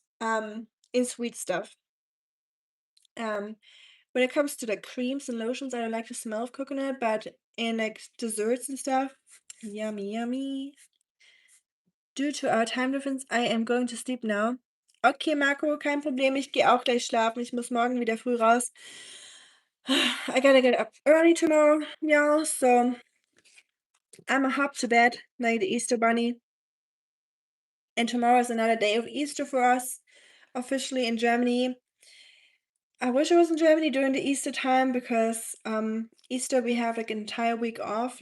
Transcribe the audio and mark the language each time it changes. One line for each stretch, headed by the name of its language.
English: In sweet stuff. Um, when it comes to like creams and lotions, I don't like the smell of coconut, but in like desserts and stuff, yummy, yummy. Due to our time difference, I am going to sleep now.
German: Okay, Marco, kein Problem. Ich gehe auch gleich schlafen. Ich muss morgen wieder früh raus.
English: I gotta get up early tomorrow, y'all. So I'ma hop to bed like the Easter bunny. And tomorrow is another day of Easter for us, officially in Germany. I wish I was in Germany during the Easter time because Easter we have like an entire week off.